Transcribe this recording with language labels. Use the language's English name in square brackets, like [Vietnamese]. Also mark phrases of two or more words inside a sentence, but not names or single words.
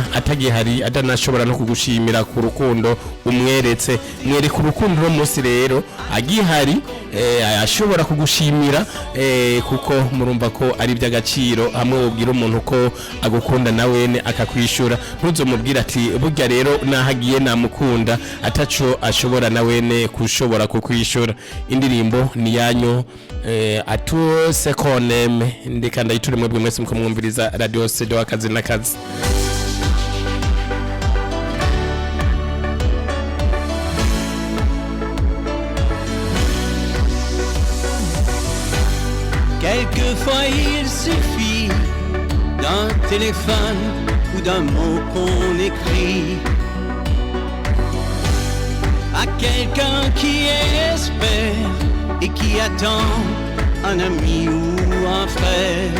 [Rundi] atagihari adanashobora no kugushimira ku rukundo umweretse mwereka urukundo no munsi rero agihari ashobora kugushimira kuko murumva ko ari by'agaciro hamwe ubwira umuntu ko agukunda nawene akakwishura ntuzomubwira ati burya rero nahagiye namukunda ataco ashobora nawene kushobora kukwishura. Indirimbo ni yanyu atu sekoneme ndeka ndayiture mwebwe mwese mukamwumviriza radio CD akazi n'akazi. [French] Quelquefois il suffit d'un téléphone ou d'un mot qu'on écrit à quelqu'un qui espère et qui attend un ami ou un frère.